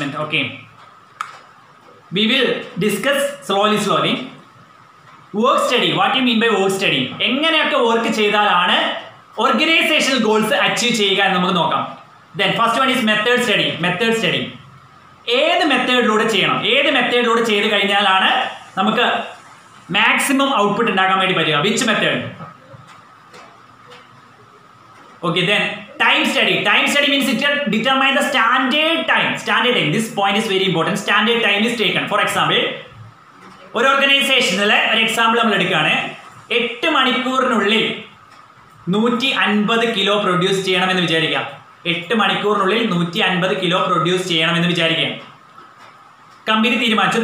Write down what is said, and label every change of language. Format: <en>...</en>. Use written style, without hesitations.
<en>Okay, we will discuss slowly. Work study. What do you mean by work study?</en> <ml>എങ്ങനെയൊക്കെ work ചെയ്താലാണ് organisational goals achieve ചെയ്യുക എന്ന് നമുക്ക് നോക്കാം.</ml> <en>Then first one is method study.</en> <ml>ഏത് മെത്തേഡിലൂടെ ചെയ്ത് കഴിഞ്ഞാലാണ് നമുക്ക് മാക്സിമം ഔട്ട്പുട്ട് ഉണ്ടാക്കാൻ വേണ്ടി പറ്റുക?</ml> <en>Which method? Okay, then time study means it determine the standard time. This point is very important. Standard time is taken. For example,</en> <ml>ഒരു ഓർഗനൈസേഷനിലെ ഒരു എക്സാമ്പിൾ നമ്മൾ എടുക്കുകയാണ്. 8 മണിക്കൂറിനുള്ളിൽ 150 കിലോ പ്രൊഡ്യൂസ് ചെയ്യണമെന്ന് വിചാരിക്കാം. 8 മണിക്കൂറിനുള്ളിൽ 150 കിലോ പ്രൊഡ്യൂസ് ചെയ്യണമെന്ന് വിചാരിക്കാം. കമ്പനി തീരുമാനിച്ചു.</ml>